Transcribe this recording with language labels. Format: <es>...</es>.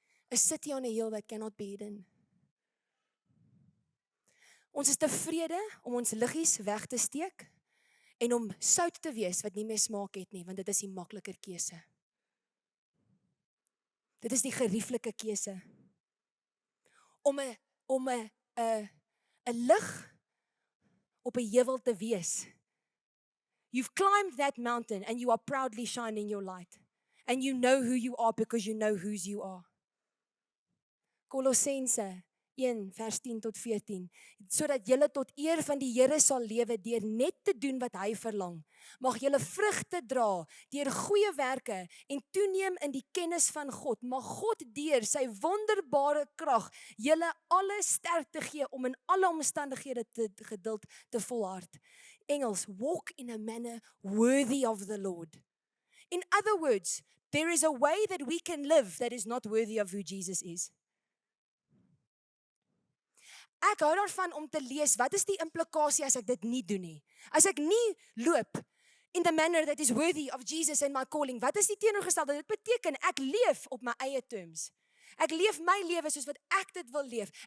<en>A city on a hill that cannot be hidden.</en> <af>Ons is tevrede om ons liggies weg te steek en om sout te wees wat nie meer smaak het nie, want dit is die makliker keuse. Dit is die gerieflike keuse. Om 'n lig op 'n heuwel te wees.</af> <en>You've climbed that mountain and you are proudly shining your light. And you know who you are because you know whose you are.</en> <af>Kolossense 1 vers 10 tot 14, sodat julle tot eer van die Here sal lewe deur net te doen wat hy verlang. Mag julle vrugte dra deur goeie werke en toeneem in die kennis van God. Mag God deur sy wonderbare krag julle alle sterkte gee om in alle omstandighede geduld te volhard.</af> <en>Engels, walk in a manner worthy of the Lord. In other words, there is a way that we can live that is not worthy of who Jesus is.</en> <af>Ek hou daarvan om te lees, wat is die implikasie as ek dit nie doen nie? As ek nie loop</af> <en>in the manner that is worthy of Jesus and my calling,</en> <af>wat is die teenoorgestelde? Dit beteken, ek leef op my eie terms. Ek leef my lewe soos wat ek dit wil leef.</af>